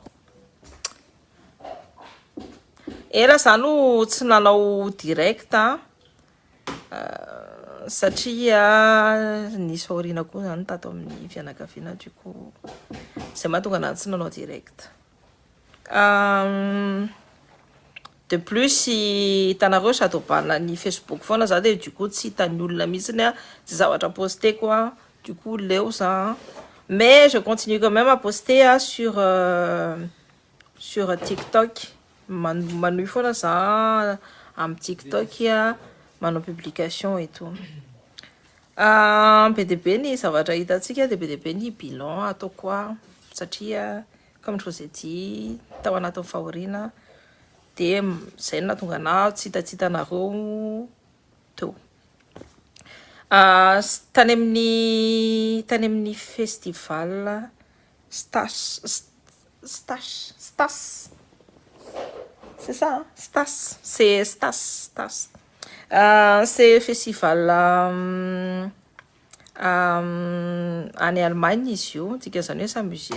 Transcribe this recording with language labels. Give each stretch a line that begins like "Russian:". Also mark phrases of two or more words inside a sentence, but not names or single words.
Malagasy: Ela zano tsy nanao direct satria nisy aoriana koa zany tato amin'ny fianakaviana
French: du coup
Malagasy: zay mahatonga anazy tsy nanao direct.
French: De plus
Malagasy: hitanareo sady hobanina ny Facebook foana za
French: de du coup
Malagasy: tsy hitan'ny olona mihitsiny tsy zavatra posteko
French: du coup
Malagasy: leo za.
French: Mais je continue quand même à poster sur TikTok.
Malagasy: Manu foana za am TikTok manao publication
French: et tout.
Malagasy: Be dia be ny zavatra hitantsika de be dia be ny bilan atao koa satria
French: comme je vous ai dit
Malagasy: tao anatin'ny fahoriana de zay nahatonga anahy tsy hitantsitanareo teo. Tany amin'ny festival Stas.
French: C'est ça, hein? Stas. C'est Stas. C'est festival en Allemagne ici, c'est un musée.